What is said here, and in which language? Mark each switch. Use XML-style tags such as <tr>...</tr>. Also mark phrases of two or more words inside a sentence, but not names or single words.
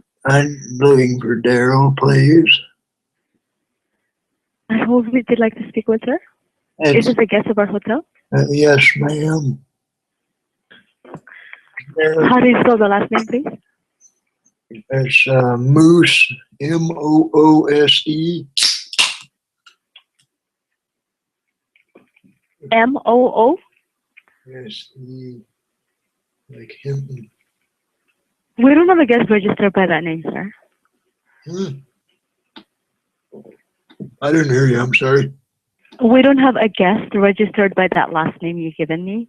<en>I'm looking for Daryl, please. Who would you like to speak with, sir? Is this a guest of our hotel? Yes, ma'am. How do you spell the last name, please? It's Moose, M-O-O-S-E. M-O-O? Yes, like him. We don't have a guest registered by that name, sir. I didn't hear you. I'm sorry. We don't have a guest registered by that last name you've given me.</en>